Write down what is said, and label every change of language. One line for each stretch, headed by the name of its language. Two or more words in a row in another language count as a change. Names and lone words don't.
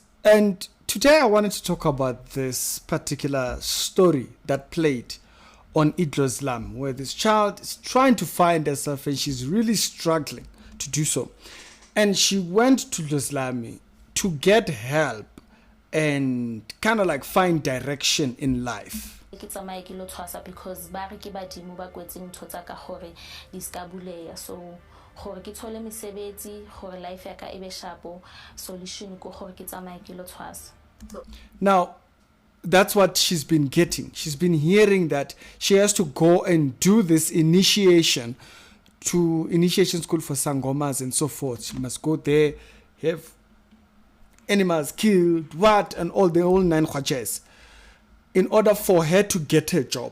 English: And today I wanted to talk about this particular story that played on Dlozi, where this child is trying to find herself and she's really struggling to do so. And she went to Dlozi to get help and kind of like find direction in life.
Southern Sotho: Because ba re ke badimo ba kwetseng ntho tsa ka gore di ska buleya, so gore ke thole mesebetsi gore life ya ka e be sharpo, solution ko gore ke tsamaye ke lo tshwasa.
English: Now that's what she's been getting. She's been hearing that she has to go and do this initiation school for Sangomas and so forth. She must go there, have animals killed, and all the whole nine khwaches, in order for her to get a job.